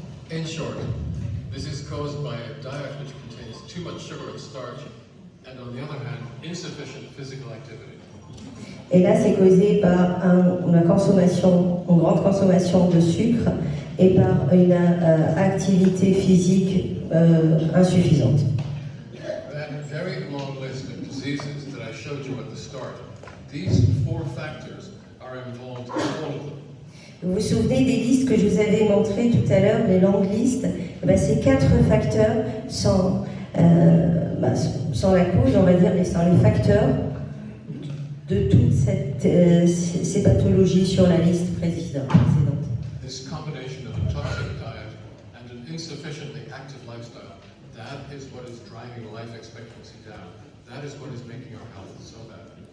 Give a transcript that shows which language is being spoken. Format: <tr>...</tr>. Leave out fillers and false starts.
<en>In short, this is caused by a diet which contains too much sugar and starch, and on the other hand, insufficient physical activity.</en> <fr>Et là, c'est causé par une grande consommation de sucre et par une activité physique insuffisante.</fr> <en>That very long list of diseases that I showed you at the start, these 4 factors are involved in all of them.</en> <fr>Vous vous souvenez des listes que je vous avais montrées tout à l'heure, les longues listes? Ces 4 facteurs sont la cause, on va dire, mais sont les facteurs de toutes ces pathologies sur la liste précédente.</fr> <en>This combination of a toxic diet and an insufficiently active lifestyle, that is what is driving life expectancy down. That is what is making our health so bad.</en>